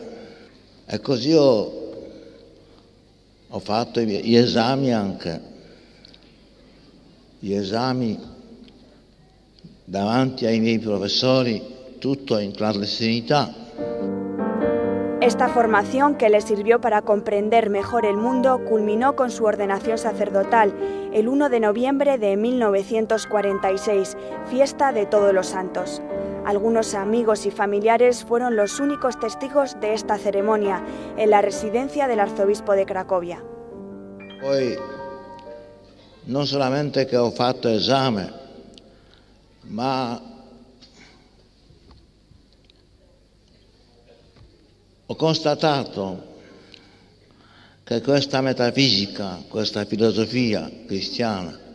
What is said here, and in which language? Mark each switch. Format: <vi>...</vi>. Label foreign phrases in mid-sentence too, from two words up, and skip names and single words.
<it>E così ho fatto gli esami anche, gli esami davanti ai miei professori, tutto in clandestinità.</it> <es>Esta formación, que le sirvió para comprender mejor el mundo, culminó con su ordenación sacerdotal el 1 de noviembre de 1946, fiesta de Todos los Santos. Algunos amigos y familiares fueron los únicos testigos de esta ceremonia en la residencia del arzobispo de Cracovia.</es> <it>Poi non solamente che ho fatto esame, ma ho constatato che questa metafisica, questa filosofia cristiana</it>